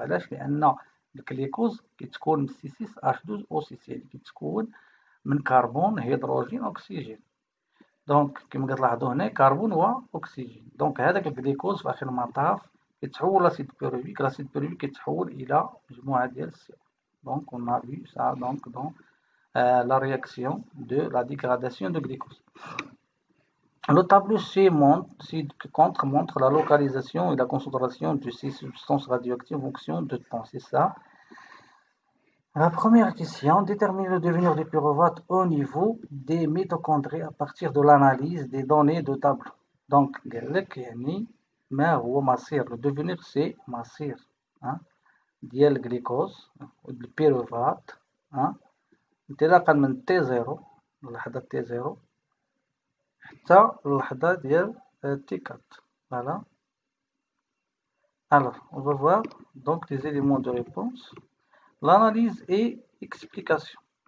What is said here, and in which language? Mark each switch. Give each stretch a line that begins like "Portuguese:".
Arabic: علاش؟ لأن الجليكوز كيتكون من C6H12O6 يعني كيتكون من كربون هيدروجين أكسجين. دونك كما كتلاحظوا هنا كربون وأكسجين. دونك هذاك الجليكوز في آخر المطاف كيتحول لاسيد بيروفيك. لاسيد بيروفيك كيتحول إلى مجموعة ديال CO.
French: Donc on a vu ça donc dans la réaction de la dégradation de glucose. Le tableau ci-contre montre la localisation et la concentration de ces substances radioactives en fonction de temps. C'est ça. La première question, détermine le devenir du pyruvate au niveau des mitochondries à partir de l'analyse des données de tableau. Donc, le devenir c'est masir.
Arabic: ديال الجليكوز البيروفات انطلاقا من تي زيرو اللحظة تي زيرو حتى اللحظة ديال تي كات.
French: Voilà. Alors, on va voir donc les éléments de réponse, l'analyse et explication.